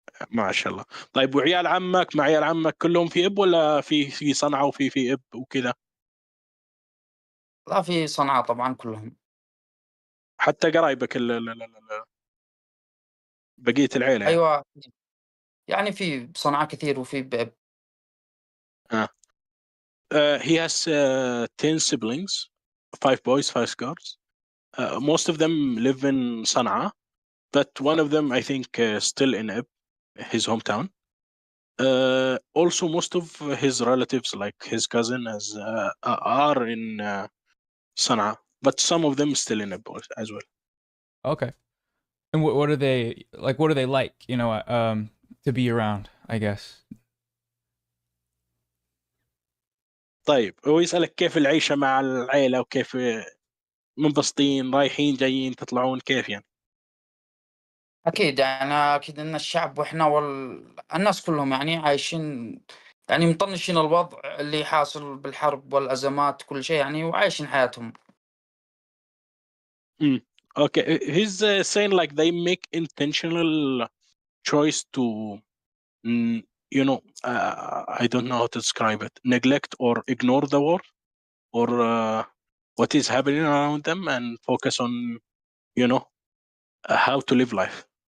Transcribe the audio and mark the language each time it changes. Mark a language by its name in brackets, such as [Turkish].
[Arabic] ما شاء الله طيب وعيال عمك مع عيال عمك كلهم في اب ولا في صنعاء وفي اب وكذا لا في صنعاء طبعًا كلهم. حتى قرايبك بقية العيلة يعني أيوه يعني في بصنعاء كثير وفي بإب. [English] he has 10 siblings 5 boys 5 girls most of them live in Sana'a but one of them I think still in Ib, his hometown also most of his relatives like his cousin are in Sana'a but some of them still in Ib as well. Okay. And what are they like? What are they like? You know, to be around, I guess. [Arabic] طيب هو يسألك كيف العيشة مع العيلة وكيف منبسطين رايحين جايين تطلعون كيف يعني أكيد يعني أكيد إن الشعب وإحنا الناس كلهم يعني عايشين يعني مطنشين الوضع اللي حاصل بالحرب والأزمات كل شيء يعني وعايشين حياتهم. [English] Okay he's saying like they make intentional choice to you know I don't know how to describe it neglect or ignore the war or what is happening around them and focus on you know how to live life.